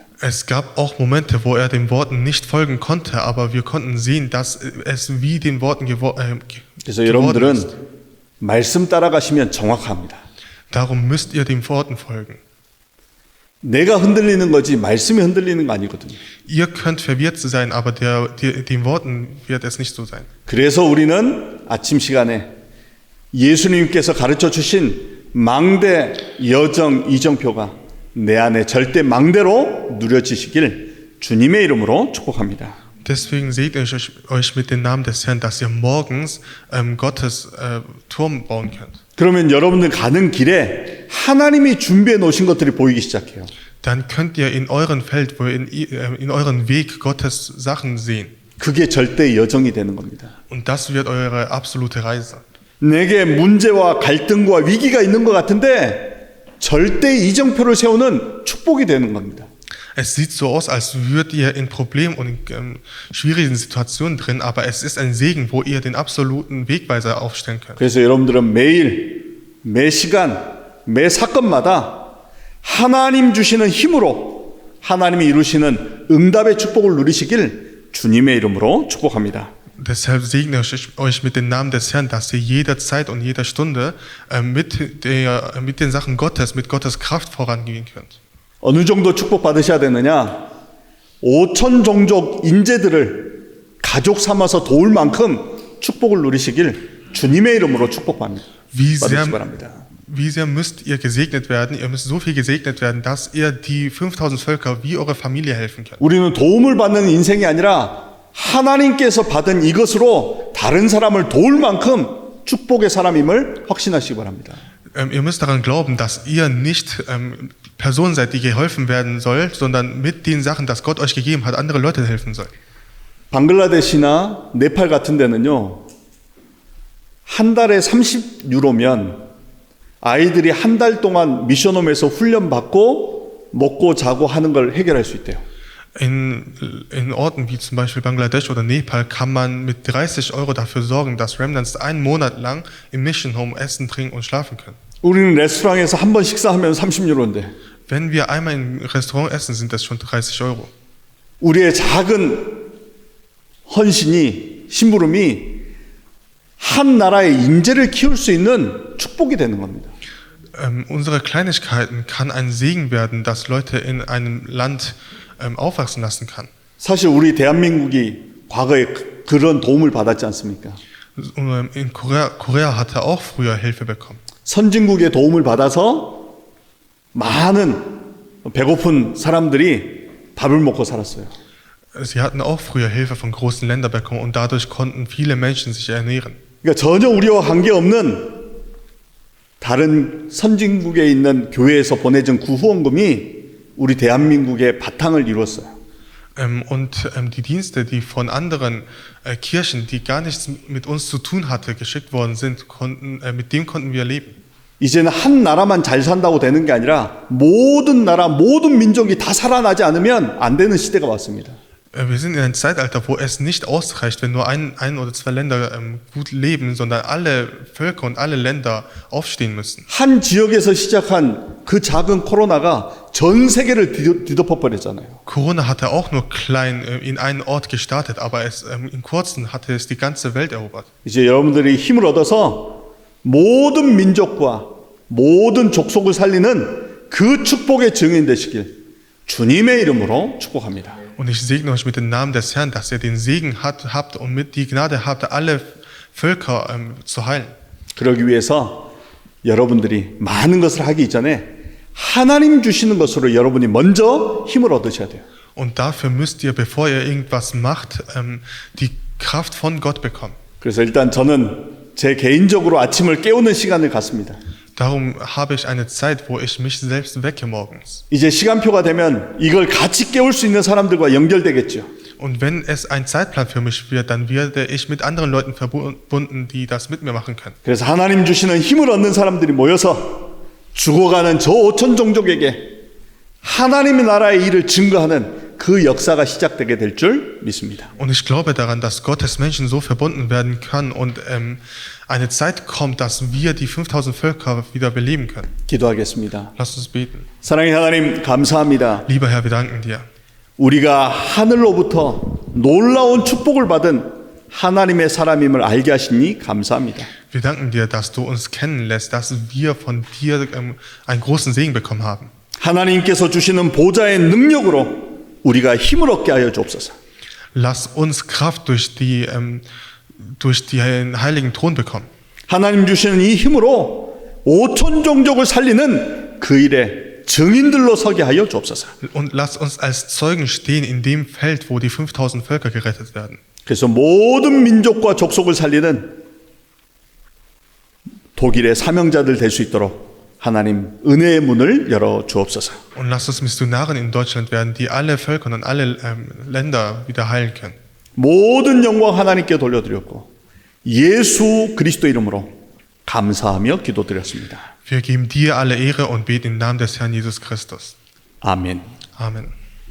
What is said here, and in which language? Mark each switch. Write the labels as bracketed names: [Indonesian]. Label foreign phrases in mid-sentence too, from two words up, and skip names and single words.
[German] Es gab auch Momente, wo er den Worten nicht folgen konnte, aber wir konnten sehen, dass es wie den Worten [Korean] 그래서 [German] geworden [Korean] 여러분들은 [German] ist. [Korean] 말씀 따라가시면 정확합니다. [German] Darum müsst ihr den Worten folgen. [Korean] 내가 흔들리는 거지 말씀이 흔들리는 거 아니거든요. [German] Ihr könnt verwirrt sein, aber den Worten wird es nicht so sein. [Korean] 그래서 우리는 아침 시간에 예수님께서 가르쳐 주신 망대 여정 이정표가 내 안에 절대 망대로 누려지시길 주님의 이름으로 축복합니다. [German] Deswegen segne ich euch mit dem Namen des Herrn, dass ihr morgens Gottes Turm bauen könnt. [Korean] 그러면 여러분들 가는 길에 하나님이 준비해 놓으신 것들이 보이기 시작해요. [German] Dann könnt ihr in eurem Feld, in euren Weg Gottes Sachen sehen. [Korean] 그게 절대 여정이 되는 겁니다. [German] Und das wird eure absolute Reise. [Korean] 내게 문제와 갈등과 위기가 있는 것 같은데 절대 이정표를 세우는 축복이 되는 겁니다. [German] Es sieht so aus, als würdet ihr in Problemen und in schwierigen Situationen drin, aber es ist ein Segen, wo ihr den absoluten Wegweiser aufstellen könnt. [Korean] 그래서 여러분들은 매일, 매 시간, 매 사건마다 하나님 주시는 힘으로 하나님이 이루시는 응답의 축복을 누리시길 주님의 이름으로 축복합니다. [German] Deshalb segne ich euch mit dem Namen des Herrn, dass ihr jederzeit und jeder Stunde mit den Sachen Gottes, mit Gottes Kraft vorangehen könnt. [Korean] 어느 정도 축복받으셔야 되느냐? 5천 종족 인재들을 가족 삼아서 도울 만큼 축복을 누리시길 주님의 이름으로 축복받으시기 바랍니다. [German] Wie sehr müsst ihr gesegnet werden? Ihr müsst so viel gesegnet werden, dass ihr die 5000 Völker wie eure Familie helfen könnt. [Korean] 우리는 도움을 받는 인생이 아니라 하나님께서 받은 이것으로 다른 사람을 도울 만큼 축복의 사람임을 확신하시기 바랍니다. [German] Ihr müsst daran glauben, dass ihr nicht Personen seid, die geholfen werden soll, sondern mit den Sachen, das Gott euch gegeben hat, andere Leute helfen soll. [Korean] 방글라데시나 네팔 같은 데는요, 한 달에 30유로면 아이들이 한 달 동안 미션홈에서 훈련받고 먹고 자고 하는 걸 해결할 수 있대요. [German] In Orten wie zum Beispiel Bangladesch oder Nepal kann man mit 30 € dafür sorgen, dass Remnants einen Monat lang im [English] Mission Home [German] essen, trinken und schlafen können. [Korean] 우리는 레스토랑에서 한 번 식사하면 30유로인데 [German] Wenn wir einmal im Restaurant essen, sind das schon 30 €. [Korean] 우리의 작은 헌신이 심부름이 한 나라의 인재를 키울 수 있는 축복이 되는 겁니다. [German] Unsere Kleinigkeiten kann ein Segen werden, das Leute in einem Land aufwachsen lassen kann. [Korean] 사실 우리 대한민국이 과거에 그런 도움을 받았지 않습니까? [German] In Korea hatte auch früher Hilfe bekommen. [Korean] 선진국의 도움을 받아서 많은 배고픈 사람들이 밥을 먹고 살았어요. [German] Sie hatten auch früher Hilfe von großen Ländern bekommen und dadurch konnten viele Menschen sich ernähren. [Korean] 그러니까 전혀 우리와 관계없는 다른 선진국에 있는 교회에서 보내준 구후원금이 우리 대한민국의 바탕을 이루었어요. [German] Die Dienste, die von anderen Kirchen, die gar nichts mit uns zu tun hatte, geschickt worden sind, mit dem konnten wir leben. [Korean] 이제는 한 나라만 잘 산다고 되는 게 아니라 모든 나라, 모든 민족이 다 살아나지 않으면 안 되는 시대가 왔습니다. [German] Wir sind in einem Zeitalter, wo es nicht ausreicht, wenn nur ein oder zwei Länder gut leben, sondern alle Völker und alle Länder aufstehen müssen. [Korean] 한 지역에서 시작한 그 작은 코로나가 전 세계를 뒤덮어 버렸잖아요. [German] Corona hatte auch nur klein in einen Ort gestartet, aber in kurzem hatte es die ganze Welt erobert. [Korean] 이제 여러분들이 힘을 얻어서 모든 민족과 모든 족속을 살리는 그 축복의 증인 되시길 주님의 이름으로 축복합니다. [German] Und ich segne euch mit dem Namen des Herrn, dass ihr den Segen habt und mit die Gnade habt, alle Völker zu heilen. [Korean] 그러기 위해서 여러분들이 많은 것을 하기 이전에 하나님 주시는 것으로 여러분이 먼저 힘을 얻으셔야 돼요. [German] Und dafür müsst ihr, bevor ihr irgendwas macht, die Kraft von Gott bekommen. [Korean] 그래서 일단 저는 제 개인적으로 아침을 깨우는 시간을 갖습니다. [German] Darum habe ich eine Zeit, wo ich mich selbst wecke morgens. [Korean] 이제 시간표가 되면 이걸 같이 깨울 수 있는 사람들과 연결되겠죠. [German] Und wenn es ein Zeitplan für mich wird, dann werde ich mit anderen Leuten verbunden, die das mit mir machen können. [Korean] 그래서 하나님 주시는 힘을 얻는 사람들이 모여서 죽어가는 저 5천 종족에게 하나님의 나라의 일을 증거하는 그 역사가 시작되게 될 줄 믿습니다. [German] Und ich glaube daran, dass Gottes Menschen so verbunden werden können und eine Zeit kommt, dass wir die 5000 Völker wieder beleben können. [Korean] 기도하겠습니다. [German] Lasst uns beten. [Korean] 사랑의 하나님 감사합니다. [German] Lieber Herr, wir danken dir. [Korean] 우리가 하늘로부터 놀라운 축복을 받은 하나님의 사람임을 알게 하시니 감사합니다. [German] Wir danken dir, dass du uns kennenlässt, dass wir von dir einen großen Segen bekommen haben. [Korean] 하나님께서 주시는 보좌의 능력으로 우리가 힘을 얻게 하여 주옵소서. [German] Lass uns Kraft durch den heiligen Thron bekommen. [Korean] 하나님 주시는 이 힘으로 5천 종족을 살리는 그 일에 증인들로 서게 하여 주옵소서. [German] Und lass uns als Zeugen stehen in dem Feld, wo die 5000 Völker gerettet werden. [Korean] 그래서 모든 민족과 족속을 살리는 독일의 사명자들 될 수 있도록 하나님 은혜의 문을 열어 주옵소서. [German] Und lass uns Missionaren in Deutschland werden, die alle Völker und alle Länder wieder heilen können. [Korean] 모든 영광 하나님께 돌려드렸고 예수 그리스도 이름으로 감사하며 기도드렸습니다. [German] Wir geben dir alle Ehre und beten im Namen des Herrn Jesus Christus. [Korean] 아멘. [German] Amen.